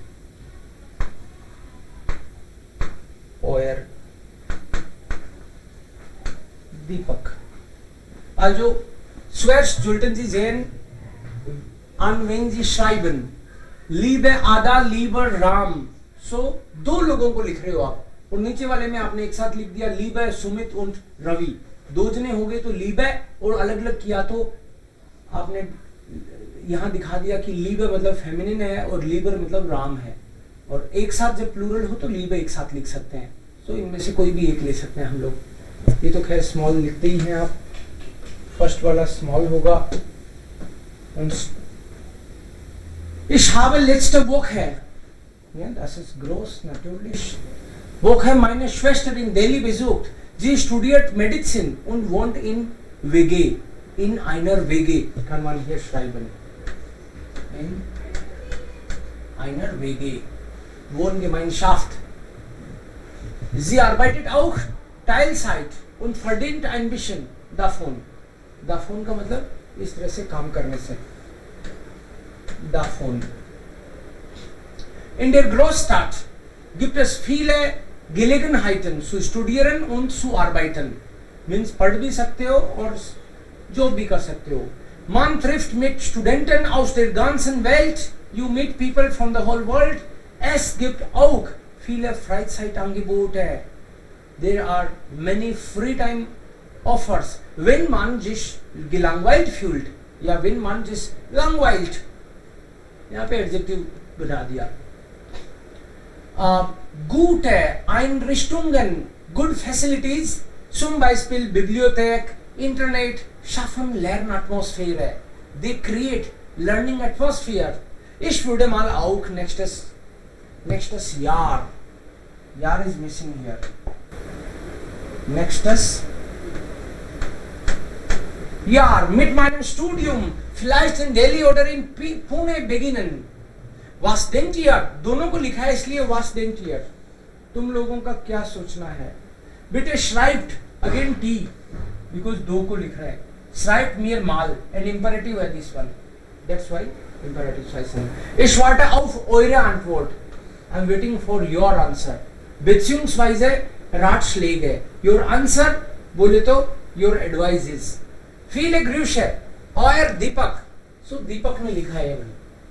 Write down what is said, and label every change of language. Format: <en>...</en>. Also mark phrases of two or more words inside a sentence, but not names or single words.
<de>Euer Deepak. Also, zuerst sollten Sie sehen, an wen Sie schreiben. Liebe Ada, lieber Ram. So,</de> <hi>दो लोगों को लिख रहे हो आप, और नीचे वाले में आपने एक साथ लिख दिया लीबे सुमित और रवि. दो जने हो गए तो लीबे, और अलग अलग किया तो आपने यहाँ दिखा दिया कि लीबे मतलब फेमिनिन है और लीबर मतलब राम है. और एक साथ जब प्लूरल हो तो लीबे एक साथ लिख सकते हैं. तो इनमें से कोई भी एक ले सकते हैं हम लोग. ये तो खैर स्मॉल लिखते ही हैं आप. फर्स्ट वाला स्मॉल होगा.</hi> <de>Ich habe letzte Woche, ja, das ist groß natürlich, Woche meine Schwester in Delhi besucht. Sie studiert Medizin und wohnt in WG. In einer WG kann man hier schreiben. In einer WG. Wohngemeinschaft. Sie arbeitet auch Teilzeit und verdient ein bisschen davon.</de> <hi>Davon का मतलब इस तरह से काम करने से. Davon.</hi> <de>In der Großstadt gibt es viele Gelegenheiten zu studieren und zu arbeiten.</de> <hi>Means पढ़ भी सकते हो और जॉब भी कर सकते हो.</hi> <de>Man trifft mit Studenten aus der ganzen Welt.</de> <en>You meet people from the whole world.</en> <de>Es gibt auch viele Freizeitangebote.</de> <en>There are many free time offers.</en> <de>Wenn man sich gelangweilt fühlt, या wenn man sich langweilt,</de> <hi>यहाँ पे एडजेक्टिव बना दिया।</hi> <de>Gute Einrichtungen,</de> <en>good facilities,</en> <de>zum Beispiel Bibliothek, Internet, schaffen Lernatmosphäre.</de> <en>They create learning atmosphere.</en> <de>Ich würde mal auch nächstes Jahr.</de> <en>Jahr is missing here.</en> <de>Nächstes Jahr mit meinem Studium vielleicht in Delhi oder in Pune beginnen. Was denkt ihr?</de> <hi>दोनों को लिखा है इसलिए</hi> <de>was denkt ihr?</de> <hi>तुम लोगों का क्या सोचना है?</hi> <de>Bitte schreibt</de> <en>again T because</en> <hi>दो को लिख रहा है.</hi> <de>Schreibt mir mal</de> <en>and imperative है this one. That's why imperative heißen.</en> <de>Ich warte auf eure Antwort.</de> <en>I'm waiting for your answer.</en> <de>beziehungsweise Ratschläge.</de> <en>Your answer</en> <hi>बोले तो</hi> <en>your advices.</en> <de>Viele Grüße, euer दीपक.</de> <hi>So दीपक ने लिखा है</hi>